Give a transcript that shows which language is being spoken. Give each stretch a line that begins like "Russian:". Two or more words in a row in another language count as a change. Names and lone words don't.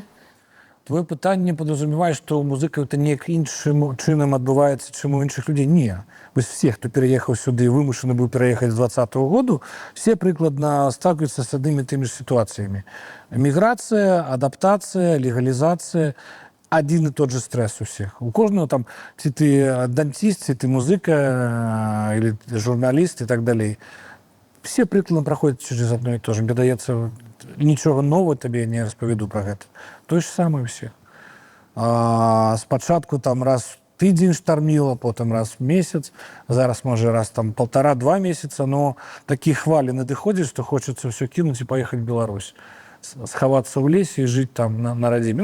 Belarusian: Твоё пытанне падразумевае, што ў музыкаў это неяк іншым чынам адбываецца, чым у іншых людзей. Не. Вось все, хто пераехаў сюды, вымушаны быў пераехаць з 2020 году, все прыкладна сталкиваюцца з аднымі тымі ж сітуацыямі. Міграцыя, адаптацыя, легалізацыя, адзін і
Russian: тот же
Belarusian: стрэс у всех. У кожнага там, ці ты дантист, ці ты музыка, или журналіст і так далей. Все прыкладна праходзяць через адно і
Russian: то же.
Belarusian: Мне даецца, нічога нового табе не распавяду пра гэта. То ж самае ўсе. Спачатку там раз в тыдзень штарміла, потым раз в месяц, зараз можа раз там 1,5-2 месяца, но такія хвалі надыходзяць, што хочацца ўсё кінуць і паехаць в Беларусь, схавацца ў лесе і жыць там на радзіме.